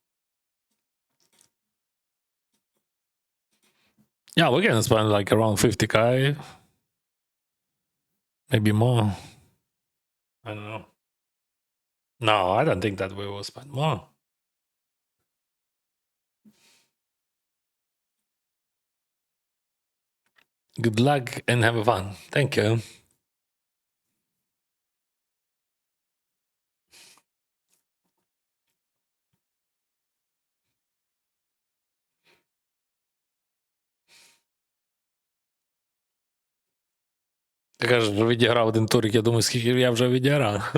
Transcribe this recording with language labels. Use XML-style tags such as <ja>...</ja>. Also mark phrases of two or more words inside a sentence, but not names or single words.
<en>Yeah, we're gonna spend like around 50K, maybe more. I don't know. No, I don't think that we will spend more. Good luck and have fun. Thank you.</en> <uk>Ти кажеш, що відіграв один турик, я думаю, скільки я вже відіграв.</uk>